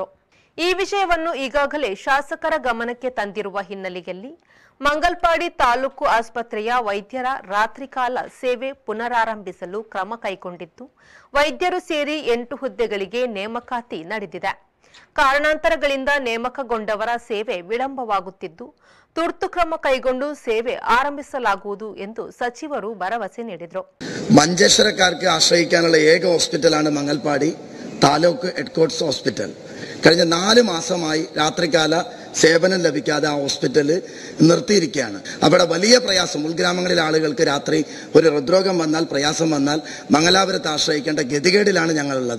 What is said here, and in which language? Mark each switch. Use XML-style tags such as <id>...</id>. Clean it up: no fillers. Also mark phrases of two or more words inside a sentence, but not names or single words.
<kn>ಈ ವಿಷಯವನ್ನು ಈಗಾಗಲೇ ಶಾಸಕರ ಗಮನಕ್ಕೆ ತಂದಿರುವ ಹಿನ್ನೆಲೆಯಲ್ಲಿ ಮಂಗಲ್ಪಾಡಿ ತಾಲೂಕು ಆಸ್ಪತ್ರೆಯ ವೈದ್ಯರ ರಾತ್ರಿಕಾಲ ಸೇವೆ ಪುನರಾರಂಭಿಸಲು ಕ್ರಮ ಕೈಗೊಂಡಿದ್ದು, ವೈದ್ಯರು ಸೇರಿ 8 ಹುದ್ದೆಗಳಿಗೆ ನೇಮಕಾತಿ ನಡೆದಿದೆ. ಕಾರಣಾಂತರಗಳಿಂದ ನೇಮಕಗೊಂಡವರ ಸೇವೆ ವಿಳಂಬವಾಗುತ್ತಿದ್ದು, ತುರ್ತು ಕ್ರಮ ಕೈಗೊಂಡು ಸೇವೆ ಆರಂಭಿಸಲಾಗುವುದು ಎಂದು ಸಚಿವರು ಭರವಸೆ ನೀಡಿದರು.</kn> <ml>മഞ്ചേശ്വരക്കാർക്ക് ആശ്രയിക്കാനുള്ള ഏക ഹോസ്പിറ്റലാണ് മംഗൽപാടി താലൂക്ക് ഹെഡ്ക്വാർട്ടേഴ്സ് ഹോസ്പിറ്റൽ. കഴിഞ്ഞ 4 മാസമായി രാത്രികാല സേവനം ലഭിക്കാതെ ആ ഹോസ്പിറ്റൽ നിർത്തിയിരിക്കുകയാണ്. അവിടെ വലിയ പ്രയാസം, ഉൾഗ്രാമങ്ങളിലെ ആളുകൾക്ക് രാത്രി ഒരു ഹൃദ്രോഗം വന്നാൽ, പ്രയാസം വന്നാൽ മംഗലാപുരത്ത് ആശ്രയിക്കേണ്ട ഗതികേടിലാണ് ഞങ്ങളുള്ളത്.</ml>